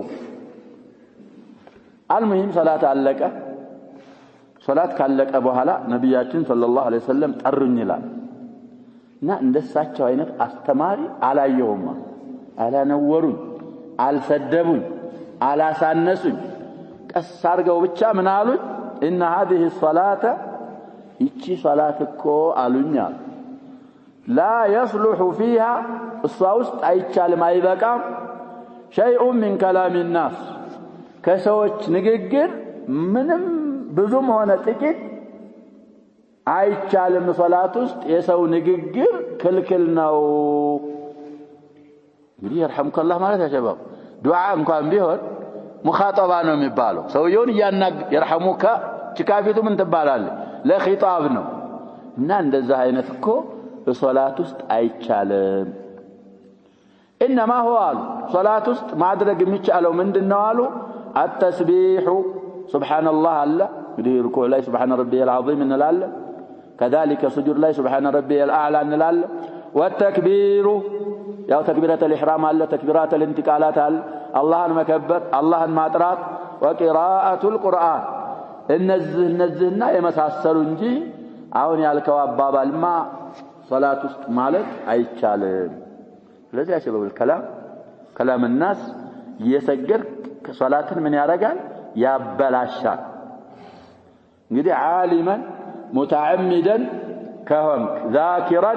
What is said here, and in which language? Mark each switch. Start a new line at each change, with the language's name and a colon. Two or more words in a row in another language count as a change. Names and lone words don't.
Amharic: አልሙሂም ሰላት አለቀ ሶላት ካለቀ በኋላ ነብያችን
Arabic: صلى الله عليه وسلم
Amharic: ጠሩኝ ይላል እና እንደሳቸው አይነት አስተማሪ አላየሁም አላነወሩኝ አልሰደቡኝ አላሳነሱኝ ቀስ አርገው ብቻ ምን አሉኝ
Arabic: ان هذه الصلاه
Amharic: ይቺ ሶላት እኮ አሉኛ
Arabic: لا يصلح فيها الصوت
Amharic: አይቻልም አይበቃም
Arabic: شيء من كلام الناس
Amharic: ከሰዎች ንግግር ምንም ብዙም ሆነ ጥቂት አይቻልም ሶላት ውስጥ የሰው ንግግር ክልክል ነው እንግዲህ
Arabic: يرحمك الله
Amharic: ማለት ያሸባው ዱዓ እንኳን ቢሆን ሙኻጠባ ነው የሚባለው ሰውየውን ያናግ يرحمك ጭካፊቱ ምን ትባላለች ለኺጣብ ነው እና እንደዛ አይነት እኮ በሶላት ውስጥ አይቻልም
Arabic: انما هو صلاه
Amharic: ውስጥ ማድረግ የሚቻለው ምንድነው አሉ
Arabic: التسبيح سبحان الله الله
Amharic: እንግዲህ ሩኩዕ ላይ
Arabic: سبحان ربي العظيم
Amharic: እንላለን
Arabic: كذلك سجود
Amharic: ላይ
Arabic: سبحان ربي الاعلى
Amharic: እንላለን والتكبير ያው
Arabic: تكبيرة الإحرام
Amharic: አለ
Arabic: تكبيرات الانتقالات
Amharic: አለ አላህን መከበር አላህን ማጥራት
Arabic: وقراءة القرآن
Amharic: እነዚህና የመሳሰሉ እንጂ አሁን ያልከው አባባልማ ሶላት ውስጥ ማለት አይቻልም ስለዚህ ያሸበው
Arabic: كلام الناس
Amharic: እየሰገድ ሶላትን ምን ያረጋል ያበላሻል እንግዲህ
Arabic: عالمًا متعمدًا
Amharic: ከሆንክ ዛኪራን